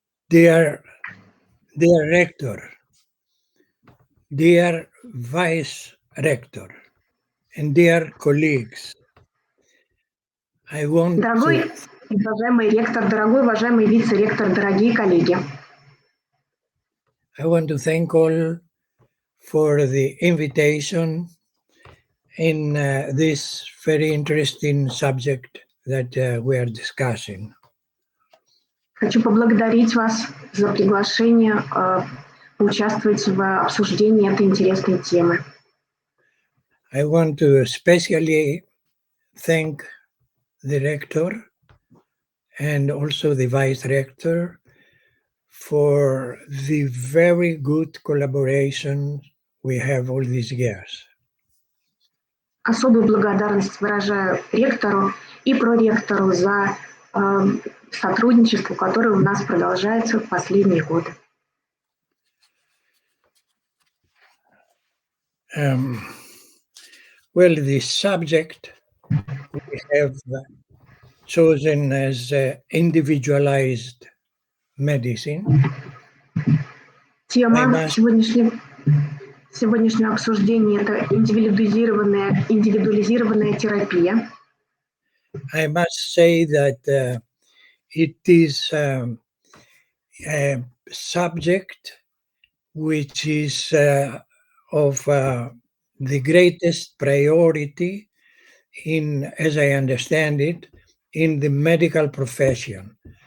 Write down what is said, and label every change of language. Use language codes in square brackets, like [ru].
[en] Dear rector, dear vice rector, and dear colleagues, I want [ru] дорогой [en] to [ru] и уважаемый ректор, дорогой уважаемый вице-ректор, дорогие коллеги, [en] thank all for the invitation in this very interesting subject that we are discussing. [ru] хочу поблагодарить вас за приглашение поучаствовать в обсуждении этой интересной темы. [en] I want to especially thank the rector and also the vice rector for the very good collaboration we have all these years. [ru] Особую благодарность выражаю ректору и проректору за сотрудничество, которое у нас продолжается в последние годы. [en] Well, the subject we have chosen as individualized medicine. [ru] Тема сегодняшнего обсуждения – это индивидуализированная терапия. [en] I must say that it is a subject which is of the greatest priority in, as I understand it, in the medical profession.